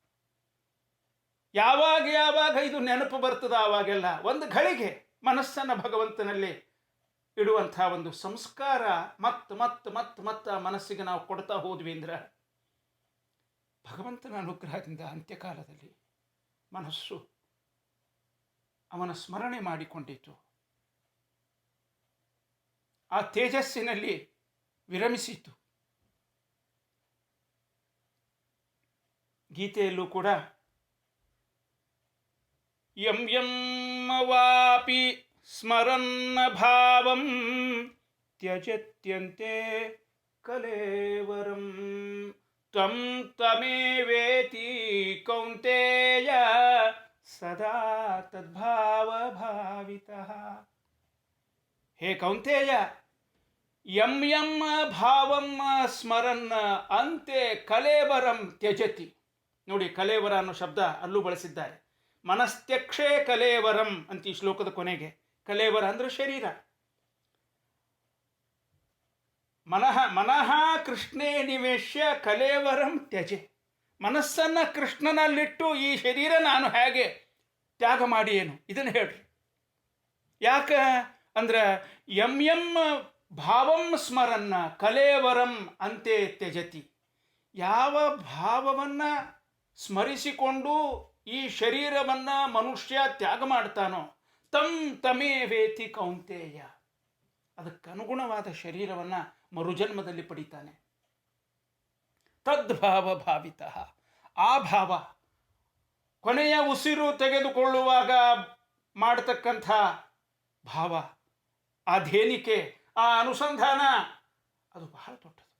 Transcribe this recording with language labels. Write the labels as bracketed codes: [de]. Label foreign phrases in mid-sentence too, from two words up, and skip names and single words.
[kn] ಯಾವಾಗ ಯಾವಾಗ ಇದು ನೆನಪು ಬರ್ತದ ಆವಾಗೆಲ್ಲ ಒಂದು ಘಳಿಗೆ ಮನಸ್ಸನ್ನು ಭಗವಂತನಲ್ಲಿ ಇಡುವಂಥ ಒಂದು ಸಂಸ್ಕಾರ ಮತ್ತೆ ಮನಸ್ಸಿಗೆ ನಾವು ಕೊಡ್ತಾ ಹೋದ್ವಿ ಅಂದ್ರೆ ಭಗವಂತನ ಅನುಗ್ರಹದಿಂದ ಅಂತ್ಯಕಾಲದಲ್ಲಿ ಮನಸ್ಸು ಅವನ ಸ್ಮರಣೆ ಮಾಡಿಕೊಂಡಿತು, ಆ ತೇಜಸ್ಸಿನಲ್ಲಿ ವಿರಮಿಸಿತು. ಗೀತೆಯಲ್ಲೂ ಕೂಡ [sa] ಯಂ ಯಂ ವಾಪಿ ಸ್ಮರನ್ನ ಭಾವಂ ತ್ಯಜತ್ಯಂತೆ ಕಲೇವರಂ ತ್ವಂ ತಮೇವೇತಿ ಕೌಂತೇಯ ಸದಾ ತದ್ಭಾವ ಭಾವಿತಃ. ಹೇ ಕೌಂತೇಯ, ಯಂ ಯಂ ಭಾವಂ ಸ್ಮರನ್ ಅಂತೆ ಕಲೇವರಂ ತ್ಯಜತಿ. [kn] ನೋಡಿ, ಕಲೇವರ ಅನ್ನೋ ಶಬ್ದ ಅಲ್ಲೂ ಬಳಸಿದ್ದಾರೆ. [sa] ಮನಸ್ತ್ಯಕ್ಷೇ ಕಲೇವರಂ [kn] ಅಂತ ಈ ಶ್ಲೋಕದ ಕೊನೆಗೆ. ಕಲೇವರ ಅಂದ್ರೆ ಶರೀರ. [sa] ಮನಃ ಕೃಷ್ಣೇ ನಿವೇಶ್ಯ ಕಲೇವರಂ ತ್ಯಜೆ. [kn] ಮನಸ್ಸನ್ನು ಕೃಷ್ಣನಲ್ಲಿಟ್ಟು ಈ ಶರೀರ ನಾನು ಹೇಗೆ ತ್ಯಾಗ ಮಾಡಿ ಏನು ಇದನ್ನು ಹೇಳ್ರಿ. ಯಾಕೆ ಅಂದ್ರೆ [sa] ಯಂ ಯಂ ಭಾವಂ ಸ್ಮರನ್ನ ಕಲೇವರಂ ಅಂತೆ ತ್ಯಜತಿ. [kn] ಯಾವ ಭಾವವನ್ನು ಸ್ಮರಿಸಿಕೊಂಡು ಈ ಶರೀರವನ್ನು ಮನುಷ್ಯ ತ್ಯಾಗ ಮಾಡ್ತಾನೋ [sa] ತಂ ತಮೇವೇತಿ ಕೌಂತೇಯ, [kn] ಅದಕ್ಕನುಗುಣವಾದ ಶರೀರವನ್ನು ಮರುಜನ್ಮದಲ್ಲಿ ಪಡಿತಾನೆ. [sa] ತದ್ಭಾವ ಭಾವಿತಃ, [kn] ಆ ಭಾವ ಕೊನೆಯ ಉಸಿರು ತೆಗೆದುಕೊಳ್ಳುವಾಗ ಮಾಡತಕ್ಕಂಥ ಭಾವ, ಆ ಧೇನಿಕೆ, ಆ ಅನುಸಂಧಾನ, ಅದು ಬಹಳ ದೊಡ್ಡದು.